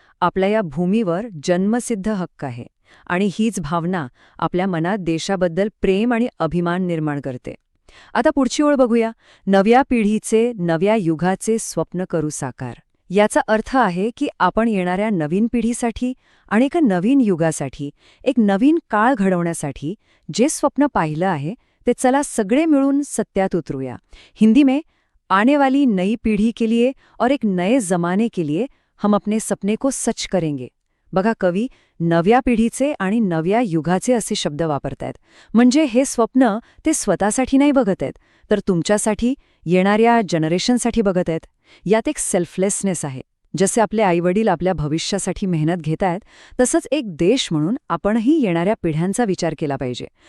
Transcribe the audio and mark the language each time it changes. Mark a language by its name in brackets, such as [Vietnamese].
[Marathi] आपल्या या भूमीवर जन्मसिद्ध हक्क आहे आणि हीच भावना आपल्या मनात देशाबद्दल प्रेम आणि अभिमान निर्माण करते. आता पुढची ओळ बघूया. नव्या पिढीचे, नव्या युगाचे स्वप्न करू साकार. याचा अर्थ आहे की आपण येणाऱ्या नवीन पिढीसाठी आणि एका नवीन युगासाठी, एक नवीन काळ घडवण्यासाठी जे स्वप्न पाहिलं आहे ते चला सगळे मिळून सत्यात उतरूया. [Hindi] हिंदी में आने वाली नई पीढ़ी के लिए और एक नए जमाने के लिए हम अपने सपने को सच करेंगे. [Marathi] बघा, कवी नव्या पिढीचे आणि नव्या युगाचे असे शब्द वापरतायत. म्हणजे हे स्वप्न ते स्वतःसाठी नाही बघत आहेत, तर तुमच्यासाठी, येणाऱ्या जनरेशनसाठी बघत आहेत. यात एक सेल्फलेसनेस आहे. जसे आपले आईवडील आपल्या भविष्यासाठी मेहनत घेतायत, तसंच एक देश म्हणून आपणही येणाऱ्या पिढ्यांचा विचार केला पाहिजे.